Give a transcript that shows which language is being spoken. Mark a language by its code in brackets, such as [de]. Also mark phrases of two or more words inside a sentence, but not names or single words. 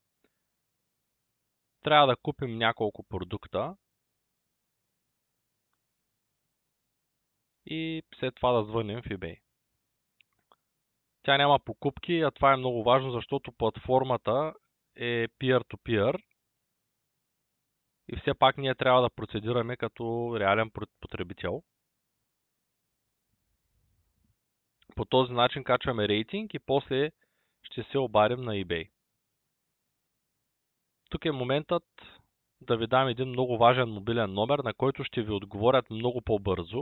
[bg] Трябва да купим няколко продукта и след това да звъним в eBay. Тя няма покупки, а това е много важно, защото платформата е peer-to-peer и все пак ние трябва да процедираме като реален потребител. По този начин качваме рейтинг и после ще се обадим на eBay. Тук е моментът да ви дам един много важен мобилен номер, на който ще ви отговорят много по-бързо.